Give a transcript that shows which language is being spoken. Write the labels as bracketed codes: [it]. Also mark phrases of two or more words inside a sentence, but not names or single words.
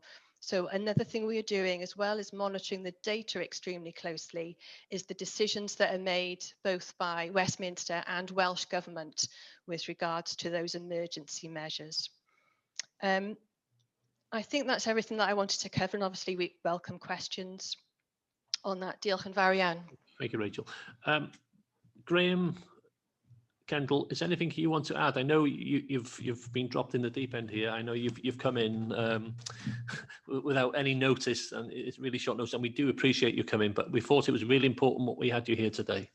[en] So another thing we are doing, as well as monitoring the data extremely closely, is the decisions that are made both by Westminster and Welsh Government with regards to those emergency measures. I think that's everything that I wanted to cover, and obviously we welcome questions on that. [cy] Diolch yn fawr iawn. [en] Thank you, Rachel. Graham, Kendall, is anything you want to add? I know you've been dropped in the deep end here. I know you've come in without any notice, and it's really short notice, and we do appreciate you coming, but we thought it was really important what we had you here today.